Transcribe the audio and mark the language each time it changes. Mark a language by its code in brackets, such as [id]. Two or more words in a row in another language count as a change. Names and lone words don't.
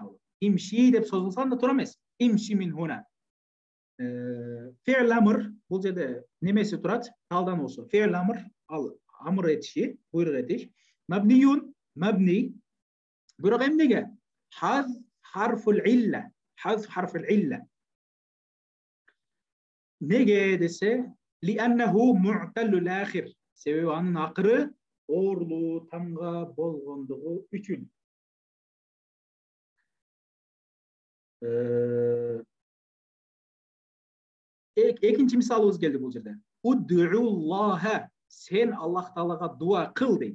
[ky] Имши деп созулса анда туура эмес. [ar] امشِ من هنا. فعل أمر [ky] бул жерде немеси турат? Талдануусу. [ar] فعل أمر, [ky] ал амр этиши, буйрук этиш. [ar] مبنيّ، مبني. [ky] Бирок эмнеге? [ar] حذف حرف العلة. حذف حرف العلة. [ky] Неге десе, [ar] لأنه معتل الآخر. [ky] Себеби анын акыры оорлуу тамга болгондугу үчүн. Экинчи мисалыбыз келди бул жерде. Уддууллаха, сен Аллах Таалага дуа кыл дейт.